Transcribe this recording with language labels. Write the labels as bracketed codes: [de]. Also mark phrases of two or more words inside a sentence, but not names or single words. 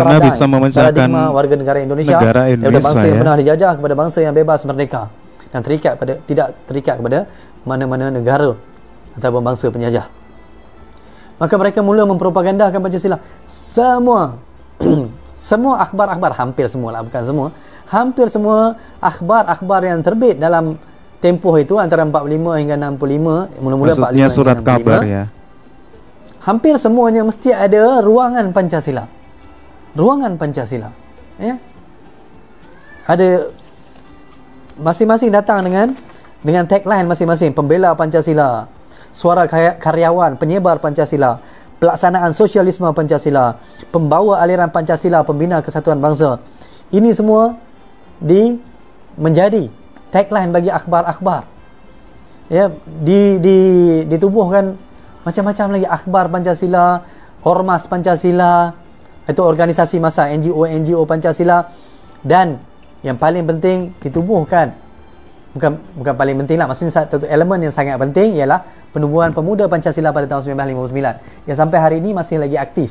[id] karena bisa memecahkan [ms] warga negara Indonesia daripada bangsa yang pernah dijajah kepada bangsa yang bebas merdeka dan tidak terikat kepada mana-mana negara atau bangsa penjajah. Maka mereka mula mempropagandakan Pancasila. Semua akhbar-akhbar, hampir semua akhbar-akhbar yang terbit dalam tempoh itu antara 45 hingga 65, mula-mula 45 [id] surat kabar, ya. [ms] Hampir semuanya mesti ada ruangan Pancasila. Ya. Ada masing-masing datang dengan tagline masing-masing: pembela Pancasila, suara karyawan, penyebar Pancasila, pelaksanaan sosialisme Pancasila, pembawa aliran Pancasila, pembina kesatuan bangsa. Ini semua menjadi tagline bagi akhbar-akhbar. Ya, ditubuhkan macam-macam lagi akhbar Pancasila, ormas Pancasila, itu organisasi massa, NGO Pancasila, dan yang paling penting ditubuhkan bukan paling penting lah. Maksudnya satu elemen yang sangat penting ialah penubuhan pemuda Pancasila pada tahun 1959 yang sampai hari ini masih lagi aktif.